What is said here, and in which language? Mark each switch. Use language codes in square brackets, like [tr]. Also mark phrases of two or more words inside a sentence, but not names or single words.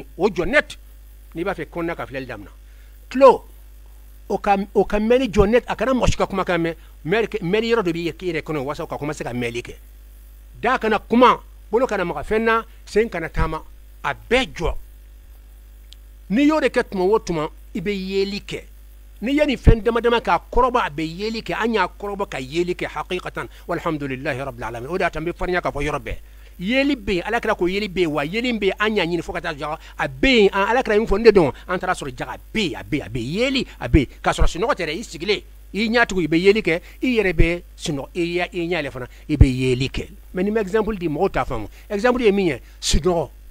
[bm] o jɔ net n'i b'a fɛ kɔnɔna ka filɛli daminɛ tulo o ka mɛnni jɔ net a kana mɔgɔ si ka kumakan mɛn mɛnni yɔrɔ dɔ b'i yɛrɛ kɔnɔ walasa o ka commencer ka mɛnli kɛ da kana kuma bolo kana maga fɛn na sen kana taama a bɛɛ jɔ ni y'o de kɛ tuma o tuma i bɛ yeli kɛ ni yani fɛn dama dama k'a kɔrɔbɔ a bɛ yeli kɛ an y'a kɔrɔbɔ ka yeli kɛ haqiqatan [ar] والحمد لله رب العالمين [bm] o de y'a to an bɛ farinya k'a fɔ yɔrɔ bɛɛ yeli bɛ yen ala kira ko yeli bɛ yen wa yeli bɛ yen an y'a ɲini fo ka taa jaga a bɛ yen ala kira min fɔ n de dɔn an taara sɔrɔ jaga a bɛ yen a bɛ yen yeli a bɛ yen k'a sɔrɔ sunɔgɔ tɛ dɛ i sigilen i ɲatugu i bɛ yeli kɛ i yɛrɛ bɛ sunɔgɔ i ɲɛ yɛlɛ fana i bɛ yeli kɛ mɛ ni ma exemple di mɔgɔw t'a faamu exemple ye min ye sunɔgɔ